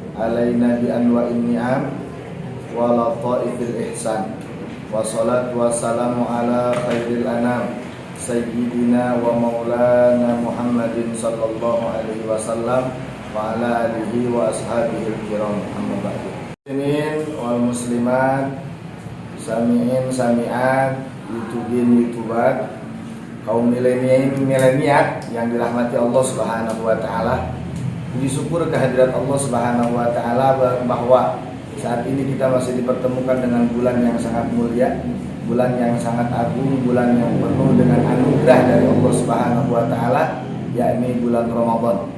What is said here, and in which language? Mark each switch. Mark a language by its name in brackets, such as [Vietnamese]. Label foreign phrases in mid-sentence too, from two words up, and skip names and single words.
[Arabic] علينا بأنواع النعم ولطائف الإحسان. والصلاة والسلام على خير الأنام سيدنا ومولانا محمد صلى الله عليه وسلم وعلى آله وأصحابه الكرام. أما بعد. المسلمين والمسلمات، السامعين السامعات، يوتيوبات, [Indonesian] kaum mileniat yang dirahmati [Arabic] الله سبحانه وتعالى. [Indonesian] Puji syukur kehadirat [Arabic] الله سبحانه وتعالى [Indonesian] bahwa saat ini kita masih dipertemukan dengan bulan yang sangat mulia, bulan yang sangat agung, bulan yang penuh dengan anugerah dari [Arabic] الله سبحانه وتعالى, [Indonesian] yakni bulan Ramadan.